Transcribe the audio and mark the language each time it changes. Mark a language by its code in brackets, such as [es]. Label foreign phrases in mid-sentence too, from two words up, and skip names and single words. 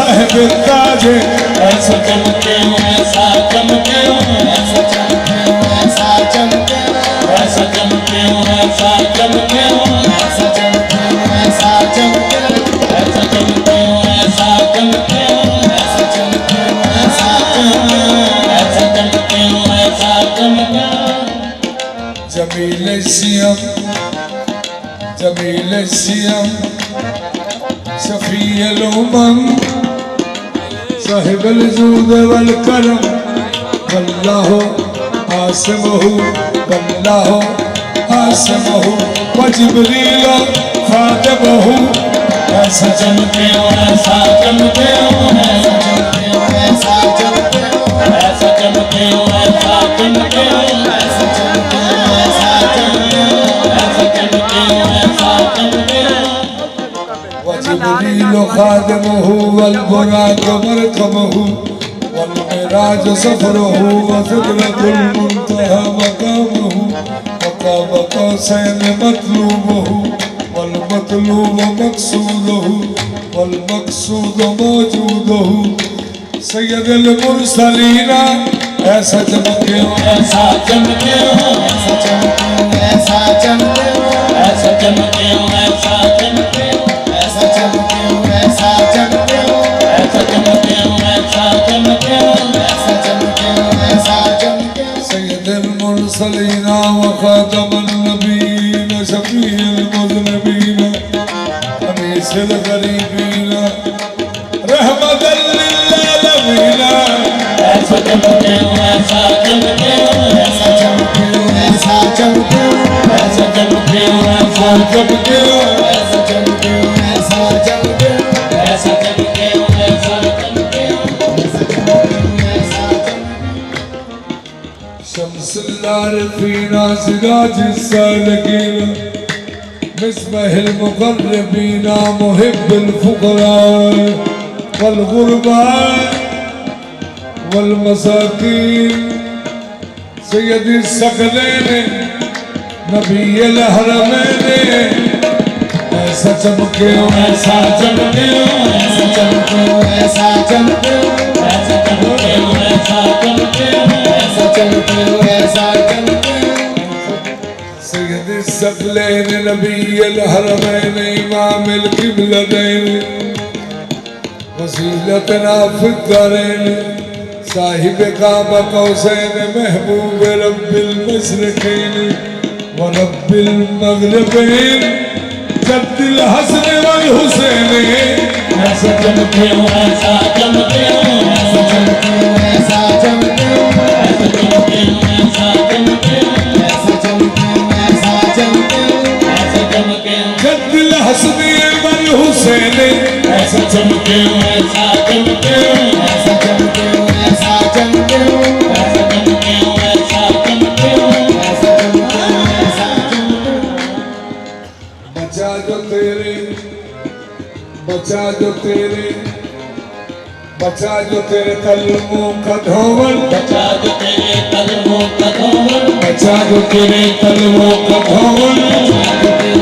[hi] ऐसा चमके ऐसा चमके ऐसा चमके ऐसा चमके ऐसा चमके ऐसा चमके ऐसा चमके ऐसा चमके ऐसा चमके ऐसा चमके ऐसा चमके ऐसा चमके ऐसा चमके [ar] جميل الشيم شفيع الأمم صاحب الجود والكرم والله عاصمه والله عاصمه وجبريل خادمه [hi] ऐसा चमके ऐसा चमके ऐसा चमके ऐसा चमके ऐसा चमके ऐसा चमके ऐसा चमके ऐसा चमके ऐसा चमके ऐसा [ar] चमके وجبريل خادمه والبراق مركبه والمعراج سفره وسدرة المنتهى مقامه وقاب قوسين مطلوبه والمطلوب مقصوده والمقصود موجوده سيد المرسلين [hi] ऐसा चमके ऐसा चमके ऐसा चमके ऐसा चमके ऐसा चमके ऐसा चमके ऐसा चमके ऐसा चमके ऐसा चमके ऐसा चमके ऐसा चमके ऐसा चमके [ar] سيد المرسلين وخاتم النبيين شفيع المذنبين أنيس الغريبين رحمة للعالمين [hi] ऐसा चमके ऐसा चमके ऐसा चमके ऐसा चमके ऐसा चमके ऐसा चमके ऐसा चमके ऐसा चमके ऐसा चमके ऐसा चमके ऐसा [ar] شمس العارفين سراج السالكين مصباح المقربين محب الفقراء والغرباء [hi] والمساكين [ar] سيد الثقلين نبي الحرمين [hi] ऐसा चमके ऐसा चमके ऐसा चमके ऐसा चमके ऐसा चमके ऐसा चमके ऐसा चमके ऐसा चमके [ar] سيد الثقلين نبي الحرمين إمام القبلتين وسيلتنا في الدارين صاحب قاب قوسين محبوب رب المشرقين ورب المغربين جد الحسن والحسين [hi] ऐसा चमके ऐसा चमके ऐसा चमके ऐसा चमके ऐसा चमके ऐसा चमके ऐसा चमके ऐसा चमके ऐसा चमके [ar] جد الحسن والحسين [hi] ऐसा चमके ऐसा चमके ऐसा चमके ऐसा चमके ऐसा चमके ऐसा चमके ऐसा चमके ऐसा चमके बचा जो तेरे बचा जो तेरे बचा जो तेरे कलमों का धोवन बचा जो तेरे कलमों का धोवन बचा जो तेरे कलमों का धोवन बचा जो तेरे